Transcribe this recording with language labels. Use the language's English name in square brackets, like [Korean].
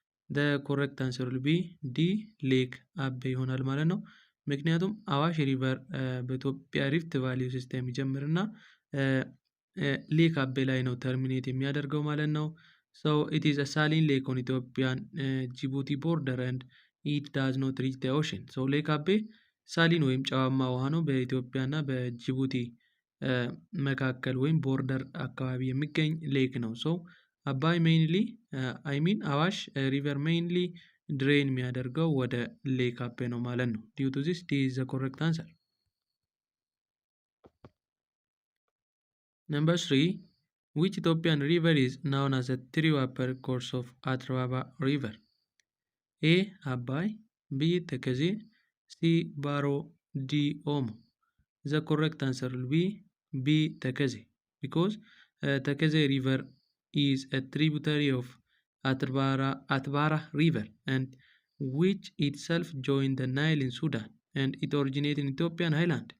[English] The correct answer will be D. Lake Abbe [Amharic] ይሆናል ማለት ነው። ምክንያቱም አዋሽ ሪቨር በኢትዮጵያ ሪፍት ቫሊ ሲስተም ይጀምርና ሌክ አቤ ላይ ነው ተርሚኔት የሚያደርገው ማለት ነው። [English] So it is a saline lake on Ethiopian Djibouti border and it does not reach the ocean. [Amharic] So ሌክ አቤ ሳሊን ወይም ጨዋማ ውሃ ነው በኢትዮጵያ እና በጅቡቲ መካከል ወይም ቦርደር አካባቢ የሚገኝ ሌክ ነው። ሶ አባይ ሜይንሊ አዋሽ ሪቨር ሜይንሊ ድሬን የሚያደርገው ወደ ሌክ አቤ ነው ማለት ነው። [English] ዲዩ ቱ ዚስ ዲ ኢዝ ዘ ኮሬክት አንሰር። Number 3. Which Ethiopian river is known as a true upper course of Atbara river? A. Abai, B. Tekezi, C. Baro, D. Omo. The correct answer will be B. Tekezi, because Tekezi river is a tributary of Atbara river and which itself joined the Nile in Sudan and it originated in Ethiopian highland.